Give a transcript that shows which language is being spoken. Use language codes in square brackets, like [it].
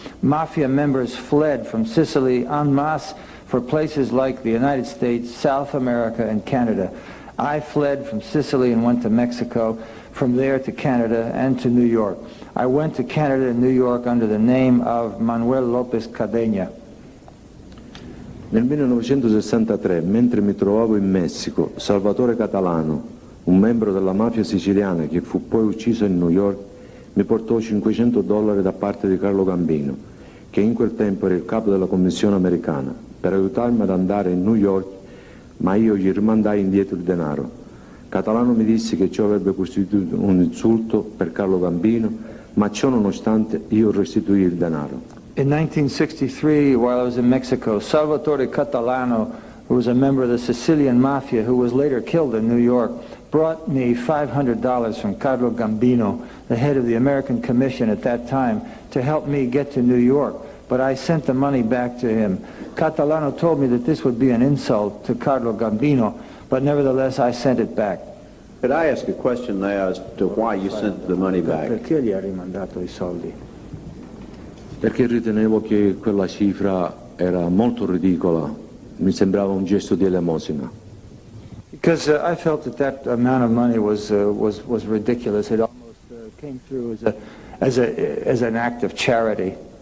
[en] Mafia members fled from Sicily en masse for places like the United States, South America, and Canada. I fled from Sicily and went to Mexico, from there to Canada and to New York. I went to Canada and New York under the name of Manuel Lopez Cadena. [it] Nel 1963, mentre mi trovavo in Messico, Salvatore Catalano, un membro della mafia siciliana che fu poi ucciso in New York, mi portò $500 da parte di Carlo Gambino, che in quel tempo era il capo della commissione americana, per aiutarmi ad andare in New York, ma io gli rimandai indietro il denaro. Catalano mi disse che ciò avrebbe costituito un insulto per Carlo Gambino, ma ciò nonostante io restituì il denaro. [en] In 1963, while I was in Mexico, Salvatore Catalano, who was a member of the Sicilian Mafia, who was later killed in New York, brought me $500 from Carlo Gambino, the head of the American Commission at that time, to help me get to New York. But I sent the money back to him. Catalano told me that this would be an insult to Carlo Gambino, but nevertheless I sent it back. Could I ask a question there as to why you sent the money back? [it] Perché gli ha rimandato i soldi? Perché ritenevo che quella cifra era molto ridicola, mi sembrava un gesto di elemosina. [en] Because I felt that amount of money was ridiculous. It almost came through as an act of charity.